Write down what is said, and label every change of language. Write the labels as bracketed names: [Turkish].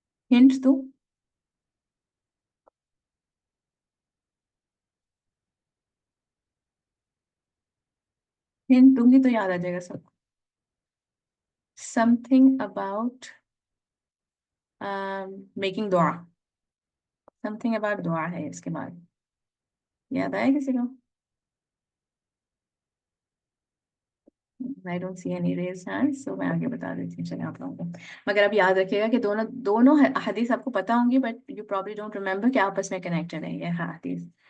[Urdu] Hint دو. Hint دوں گی تو یاد آ جائے گا سب کو. [English] something about making دعا. something about [Urdu] دعا ہے اس کے بعد. یاد آیا کسی کو؟ [English] I don't see any raised hands, so [Urdu] میں آگے بتا دیتی ہوں چلیں آپ لوگوں کو. مگر اب یاد رکھیے گا کہ دونوں حدیث آپ کو پتہ ہوں گی، [English] but you probably don't remember [Urdu] کہ آپس میں کنیکٹڈ ہیں یہ حدیث.